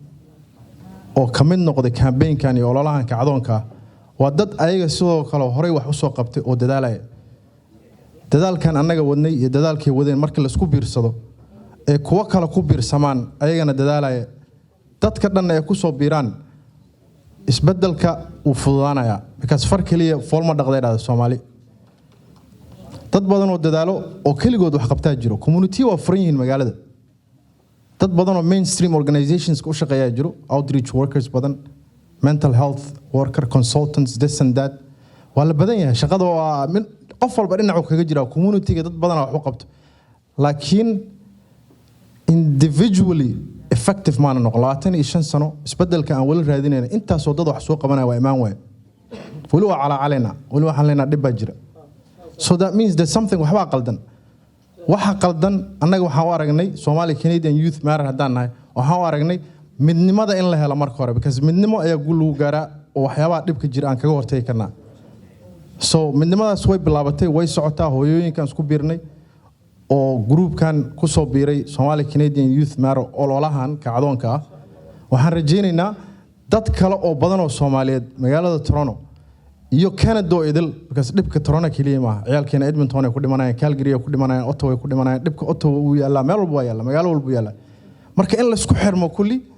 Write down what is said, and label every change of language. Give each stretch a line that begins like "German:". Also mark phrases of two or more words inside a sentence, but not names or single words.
Somali: oo ka mid noqday campaign-kan iyo ololahan kacdoonka waa dad ayaga sidoo kale horey wax u soo qabtay oo dadaalaya dadaalkan annaga wadnay iyo dadaalkii wadeen markii la isku biirsado ee kuwa kale ku biirsamaan ayagana dadaalaya dadka dhan ay ku soo biiraan isbeddelka uu fududaanaya because far kaliya foolma dhaqdeeda Soomaali dad badan oo dadaalo oo kaligood wax qabtaa jiro community waa furan yihiin magaalada dad badan oo
English: mainstream organizations
Somali: ku shaqeeya jiro
English: outreach workers
Somali: badan
English: mental health worker consultants this and that
Somali: wala badan yahay shaqada waa min qof walba dhinac kaga jira community-ga dad badan wax u qabto laakiin
English: individually effective
Somali: maana noqon 25 sano isbeddelka aan wali raadinayna intaas oo dad wax soo qabanaya waa imaan way wali waa cala calena wali waxaan leenahay dib baa jira
English: so that means there's something
Somali: waxba qaldan waxa qaldan annaga waxaan u aragnay Somali Canadian Youth Matter hadaan nahay waxaan u aragnay midnimada in la helo marka hore because midnimo ayaa guul lagu gaaraa oo waxyaabaha dhibka jira aan kaga hortagi karnaa so midnimadaas way bilaabatay way socotaa hooyooyinkan isku biirnay oo groupkan ku soo biiray Somali Canadian Youth Matter ololahan kacdoonka ah waxaan rajaynaynaa dad kale oo badan oo Soomaaliyeed magaalada Toronto iyo Canada oo idil because dhibka Toronto kaliya ma ciyaalkeena Edmonton ay ku dhimanayaan Calgary ay ku dhimanayaan Ottawa ay ku dhimanayaan dhibka Ottawa uu yaala meel walba yaala magaalo walba yaala marka in la isku xirmo kulli